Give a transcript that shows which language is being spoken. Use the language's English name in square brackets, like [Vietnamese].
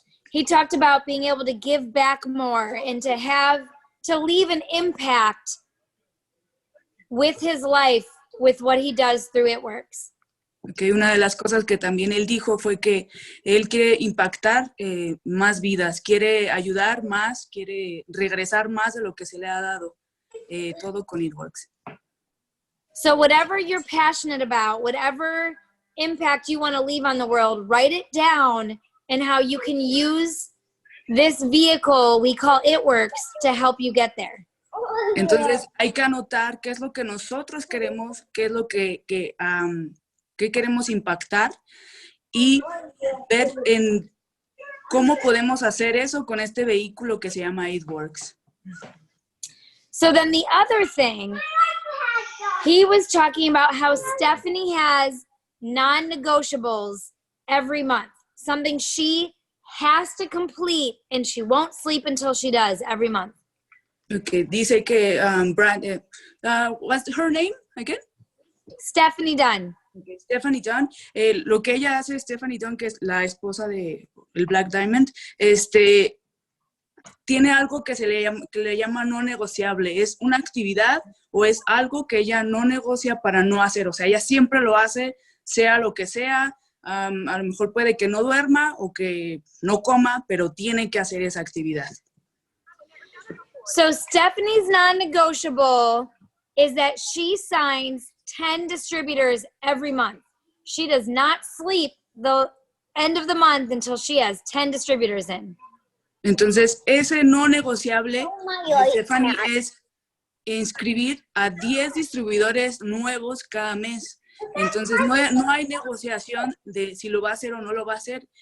[English] He talked about being able to give back more and to leave an impact with his life, with what he does through It Works. Okay. [Spanish] Una de las cosas que también él dijo fue que él quiere impactar más vidas, quiere ayudar más, quiere regresar más de lo que se le ha dado. Todo con It Works. [English] So whatever you're passionate about, whatever impact you want to leave on the world, write it down and how you can use this vehicle we call It Works to help you get there. [Spanish] Entonces hay que anotar qué es lo que nosotros queremos, qué es lo que queremos impactar y ver ¿cómo podemos hacer eso con este vehículo que se llama It Works? [English] So then the other thing, he was talking about how Stephanie has non-negotiables every month, something she has to complete and she won't sleep until she does every month. [Spanish] Okay, dice que Brandy, [English] what's her name again? [Spanish] Stephanie Dunn. Okay, Stephanie Dunn. Lo que ella hace, Stephanie Dunn, que es la esposa de el Black Diamond, tiene algo que que le llama no negociable. Es una actividad o es algo que ella no negocia para no hacer. O sea, ella siempre lo hace, sea lo que sea. A lo mejor puede que no duerma o que no coma, pero tiene que hacer esa actividad. [English] So Stephanie's non-negotiable is that she signs 10 distributors every month. She does not sleep the end of the month until she has 10 distributors in. [Spanish] Entonces, ese no negociable de Stephanie es inscribir a 10 distribuidores nuevos cada mes. Entonces, no hay negociación de si lo va a hacer o no lo va a hacer.